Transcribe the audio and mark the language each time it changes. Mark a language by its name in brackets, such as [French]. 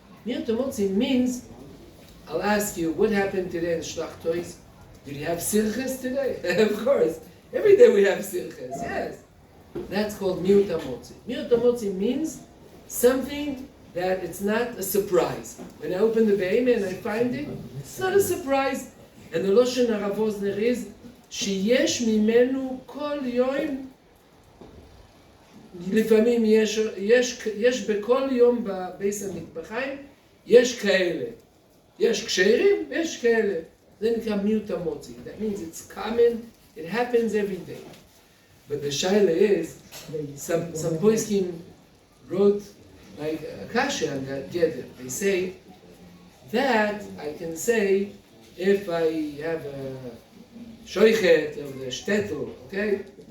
[English] מיעוט המוצוי means, I'll ask you, what happened today in Shlachtois? Did you have sirches today? Of course. Every day we have sirches, yes. That's called miut hamotzi. Miut hamotzi means something that it's not a surprise. When I open the Be'ema and I find it, it's not a surprise. And the Loshen Rav Wosner is, [Hebrew] שיש ממנו כל יום, לפעמים יש בכל יום בבייס המטבחיים, יש כאלה. יש כשרים, יש כאלה. זה נקרא מיעוט המוציא. [English] That means it's common, it happens every day. But the shaila is, some poskim wrote like a kasha on that geder. They say that I can say if I have a shoichet of the shtetl, okay?